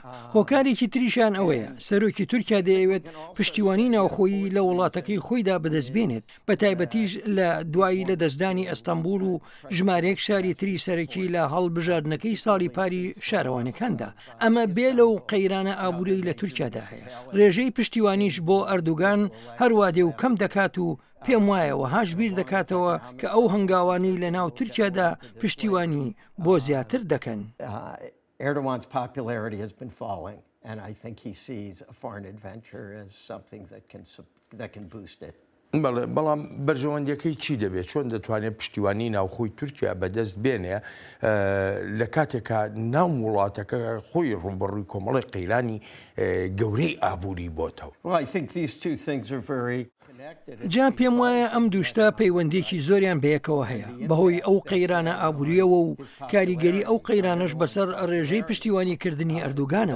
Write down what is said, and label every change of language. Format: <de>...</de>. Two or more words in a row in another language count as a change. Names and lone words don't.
<ckb>هۆکارێکی تریشان ئەوەیە سەرۆکی تورکیا دەیەوێت پشتیوانی ناوخۆیی لە وڵاتەکەی خۆیدا بەدەستبێنێت بە تایبەتیش لە دوایی لە دەستدانی ئەستەمبول و ژمارەیەک شاری تری سەرەکی لە هەڵبژاردنەکەی ساڵی پاری شارەوانەکاندا. ئەمە بێ لەو قەیرانە ئابوورەی لە تورکیادا هەیە. ڕێژەی پشتیوانیش بۆ ئەردوگان هەروادێ و کەم دەکات و پێم وایەوە هاش بیر دەکاتەوە کە ئەو هەنگاوانەی لە ناو تورکیادا پشتیوانی بۆ زیاتر دەکەن.</ckb> <en>Erdogan's popularity has been falling, and I think he sees a foreign adventure as something that can boost it.</en> <ckb>بەڵام بەرژەوەندەکەی چی دەبێت چۆن دەتوانێت پشتیوانی ناوخۆی تورکیا بەدەست بێنێ لە کاتێکە ناو وڵاتەکە خۆی ڕوبەڕووی کۆمەڵی قەیرانی گەورەی ئابووری بۆتەوە. جا پێم وایە ئەم دووشتە پەیوەندێکی زۆریان بەیەکەوە هەیە بەهۆی ئەو قەیرانە ئابووریەوە و کاریگەری ئەو قەیرانش بەسەر ڕێژەی پشتیوانیکردنی ئەردوگانەوە.</ckb>